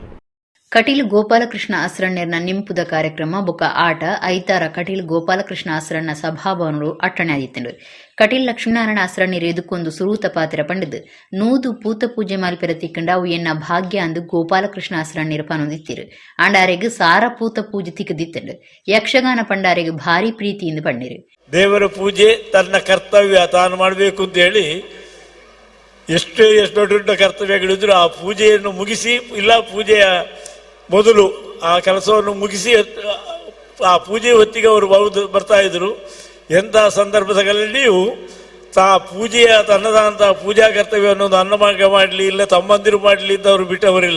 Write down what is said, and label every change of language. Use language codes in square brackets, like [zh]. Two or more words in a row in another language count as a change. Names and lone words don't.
[tcy] ಕಟೀಲು ಗೋಪಾಲಕೃಷ್ಣ ಅಸ್ರಣ್ಯರ್ನ ನಿಂಪುದ ಕಾರ್ಯಕ್ರಮ ಬೊಕ ಆಟ ಐತಾರ ಕಟೀಲು ಗೋಪಾಲಕೃಷ್ಣ ಅಸ್ರಣ್ಣ ಸಭಾಭವನರು ಅಟ್ಟಣೆ ಆದಿತ್ತಂಡು. ಕಟೀಲ್ ಲಕ್ಷ್ಮೀನಾರಾಯಣ ಅಸ್ರಣ್ಯರು ಇದಕ್ಕೊಂದು ಸುರೂತ ಪಾತ್ರ ಪಂಡಿದ್ದು ನೂದು ಪೂತ ಪೂಜೆ ಮಾಲ್ಪೆರ ತಿಕ್ಕಂಡ ಅವು ಎನ್ನ ಭಾಗ್ಯ ಅಂದು ಗೋಪಾಲಕೃಷ್ಣ ಅಸ್ರಣ್ಯರು ಪನೊಂದಿತ್ತಿರು. ಆಂಡಾರೆಗೆ ಸಾರ ಪೂತ ಪೂಜೆ ತಿಕ್ಕದಿತ್ತಂಡು. ಯಕ್ಷಗಾನ ಪಂಡಾರೆಗೆ ಭಾರಿ ಪ್ರೀತಿಯಿಂದ ಪಂಡಿರು. [kn] ದೇವರ ಪೂಜೆ ತನ್ನ ಕರ್ತವ್ಯ ತಾನು ಮಾಡಬೇಕು ಅಂತೇಳಿ ಎಷ್ಟು ದೊಡ್ಡ ಕರ್ತವ್ಯಗಳಿದ್ರು ಆ ಪೂಜೆಯನ್ನು ಮುಗಿಸಿ, ಇಲ್ಲ ಪೂಜೆಯ ಮೊದಲು ಆ ಕೆಲಸವನ್ನು ಮುಗಿಸಿ ಆ ಪೂಜೆ ಹೊತ್ತಿಗೆ ಅವರು ಬರ್ತಾ ಇದ್ರು. ಎಂಥ ಸಂದರ್ಭಗಳಲ್ಲಿಯೂ ಪೂಜೆಯ ತನ್ನದಾದಂತಹ ಪೂಜಾ ಕರ್ತವ್ಯವನ್ನು ಅನ್ನ ಮಾಡಲಿ, ಇಲ್ಲ ತಮ್ಮಂದಿರು ಮಾಡಲಿ ಅಂತ ಅವರು ಬಿಟ್ಟವರಿಲ್ಲ.